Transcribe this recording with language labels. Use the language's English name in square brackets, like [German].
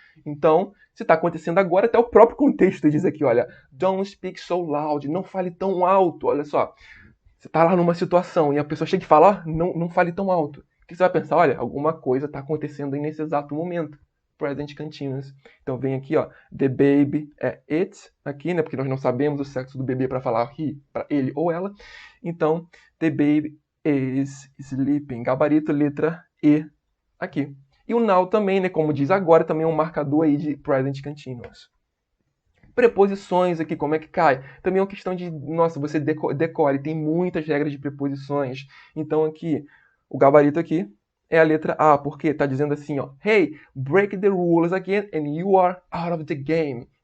[Portuguese] Então, se está acontecendo agora, até o próprio contexto diz aqui, olha, [English] don't speak so loud, [Portuguese] não fale tão alto, olha só. Você está lá numa situação e a pessoa chega e fala, ó, não fale tão alto. O que você vai pensar? Olha, alguma coisa está acontecendo aí nesse exato momento. Present continuous. Então vem aqui, ó, the baby é it, aqui, né, porque nós não sabemos o sexo do bebê para falar he, para ele ou ela. [English] Então, the baby is sleeping. [Portuguese] Gabarito, letra E, aqui. E o now também, né, como diz agora, também é um marcador aí de present continuous. Preposições aqui, como é que cai? Também é uma questão de, nossa, você decore, tem muitas regras de preposições. Então aqui, o gabarito aqui é a letra A, porque está dizendo assim, ó, [English] hey, break the rules again and you are out of the game.